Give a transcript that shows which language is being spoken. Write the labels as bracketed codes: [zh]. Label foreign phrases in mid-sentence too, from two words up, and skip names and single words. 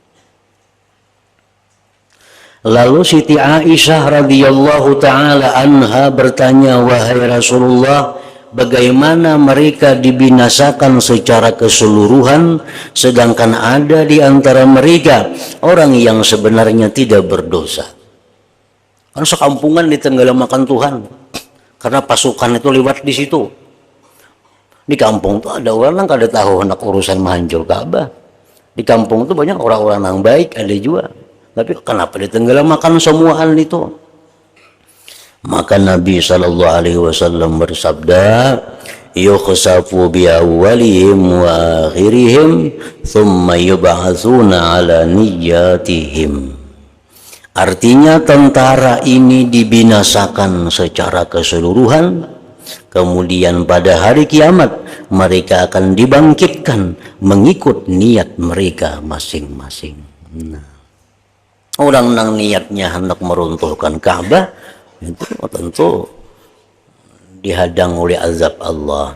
[id] Lalu Siti Aisyah [ar] رضي الله تعالى عنها [id] bertanya, wahai Rasulullah, bagaimana mereka dibinasakan secara keseluruhan, sedangkan ada di antara mereka orang yang sebenarnya tidak berdosa. Kan sekampungan ditenggelamkan Tuhan karena pasukan itu lewat di situ. [bjn] Di kampung tuh ada orang yang kada tahu hendak urusan menghancur Ka'bah. [id] Di kampung tuh banyak orang-orang yang baik, ada juga. Tapi kenapa ditenggelamkan semuaan itu? Maka Nabi [ar] صلى الله عليه وسلم [id] bersabda, [ar] يخسف بأولهم وآخرهم ثم يبعثون على نياتهم. [id] Artinya tentara ini dibinasakan secara keseluruhan, kemudian pada hari kiamat mereka akan dibangkitkan mengikut niat mereka masing-masing. Nah, orang yang niatnya hendak meruntuhkan Ka'bah itu tentu dihadang oleh azab Allah.